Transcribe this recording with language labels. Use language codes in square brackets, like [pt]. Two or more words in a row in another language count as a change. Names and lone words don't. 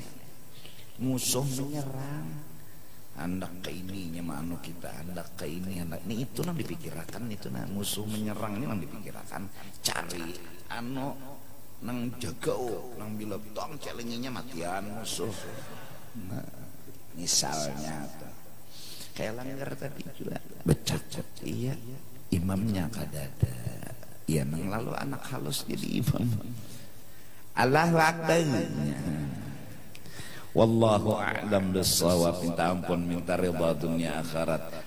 [bjn] Musuh menyerang hendak ke ininya manu kita hendak ke ini hendak ini itu nang dipikirkan itu nah musuh menyerang ini nang dipikirkan cari anu nang jaga nang bila tong celenginya matian musuh. Nah, misalnya kayak langgar tadi juga becacat iya imamnya kadada iya nang lalu anak halus jadi imam. [ar] الله أكبر والله أعلم بالصواب. [bjn] Minta ampun minta ridha dunia akhirat.